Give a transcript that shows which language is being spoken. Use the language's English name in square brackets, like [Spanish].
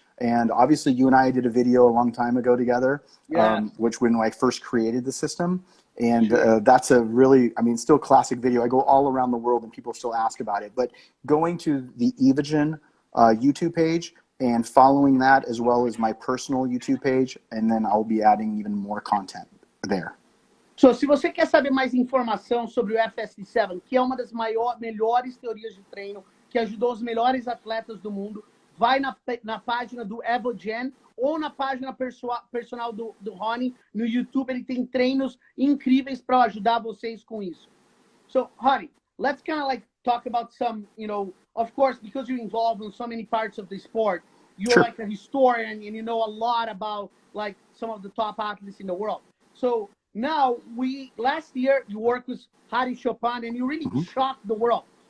[English] And obviously you and I did a video a long time ago together, which when I first created the system. And that's a really, I mean, still classic video. I go all around the world and people still ask about it. But going to the Evogen YouTube page and following that, as well as my personal YouTube page, and then I'll be adding even more content there. [Portuguese] So, se você quer saber mais informação sobre o FST7, que é uma das melhores teorias de treino, que ajudou os melhores atletas do mundo, vai na página do Evogen ou na página personal do Hany no YouTube. Ele tem treinos incríveis para ajudar vocês com isso. [English] So, Hany, let's kind of like talk about some, you know, of course, because you're involved in so many parts of the sport, you're Sure. like a historian and you know a lot about like some of the top athletes in the world. So now last year you worked with Hany Chopin and you really shocked the world.